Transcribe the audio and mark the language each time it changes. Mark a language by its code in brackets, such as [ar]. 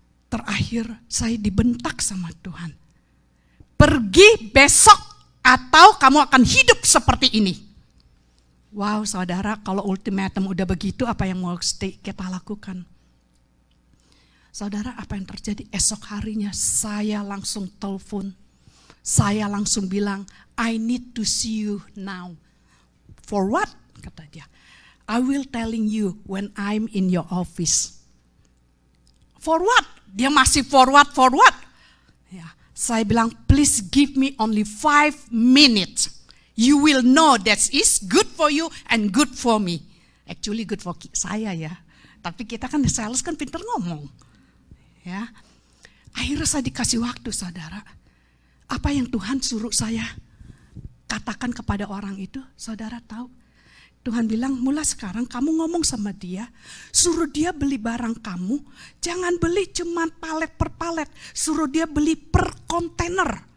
[id] Terakhir saya dibentak sama Tuhan. Pergi besok atau kamu akan hidup seperti ini. Wow saudara, kalau ultimatum udah begitu, apa yang mau kita lakukan? Saudara, apa yang terjadi? Esok harinya saya langsung telepon. Saya langsung bilang, [en] I need to see you now. For what? [id] Kata dia. [en] I will telling you when I'm in your office. For what? [id] Dia masih [en] for what? [id] Ya, saya bilang, [en] please give me only 5 minutes. You will know that is good for you and good for me. Actually good for [id] saya ya. Tapi kita kan sales kan pinter ngomong. Ya, akhirnya saya dikasih waktu saudara. Apa yang Tuhan suruh saya katakan kepada orang itu, saudara tahu? Tuhan bilang, mulai sekarang kamu ngomong sama dia, suruh dia beli barang kamu, jangan beli cuma palet per palet, suruh dia beli per kontainer.